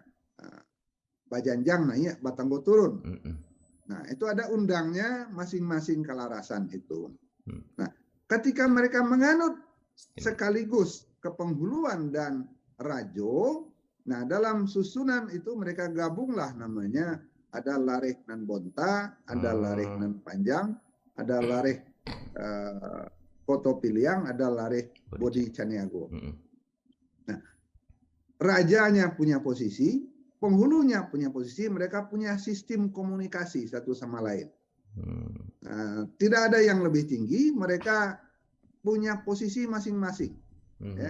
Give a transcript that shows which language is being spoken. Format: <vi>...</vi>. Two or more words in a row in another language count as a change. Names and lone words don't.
<min>Bajanjang naik, Batanggo turun.</min> <id>Nah, itu ada undangnya masing-masing kalarasan itu. Nah, ketika mereka menganut sekaligus kepenghuluan dan rajo, nah dalam susunan itu mereka gabunglah namanya, ada lareh nan bonta, ada lareh nan panjang, ada lareh Koto Piliang, ada lareh Bodhi Caniago. Nah, rajanya punya posisi, penghulunya punya posisi, mereka punya sistem komunikasi satu sama lain. Tidak ada yang lebih tinggi, mereka punya posisi masing-masing. Ya.</id>